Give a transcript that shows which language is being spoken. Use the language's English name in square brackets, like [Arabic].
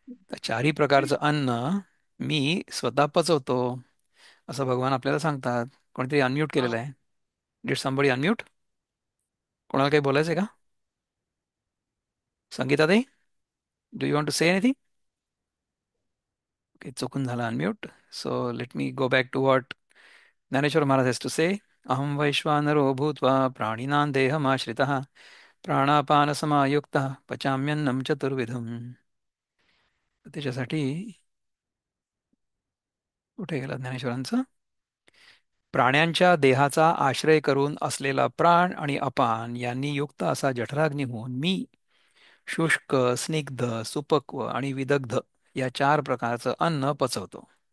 [Marathi] तर 4 प्रकारचं अन्न मी स्वतः पचवतो, असं भगवान आपल्याला सांगतात. कोणीतरी अनम्यूट केलेलं आहे. [English] Did somebody unmute? [Marathi] कोणाला काही बोलायचं आहे का? [English] संगीताताई, do you want to say anything? Okay, [Marathi] चुकून झाला [English] Unmute. So let me go back to what Dnyaneshwar Maharaj has to say. [Sanskrit] अहम वैश्वानरो भूत्वा प्राणिनां देहमाश्रितः, प्राणापानसमायुक्तः पचाम्यन्नं चतुर्विधम्. [Marathi] त्याच्यासाठी कुठे गेला ज्ञानेश्वरांचं? प्राण्यांच्या देहाचा आश्रय करून असलेला प्राण आणि अपान यांनी युक्त असा जठराग्नी होऊन मी शुष्क, स्निग्ध, सुपक्व आणि विदग्ध या 4 प्रकारचं अन्न पचवतो.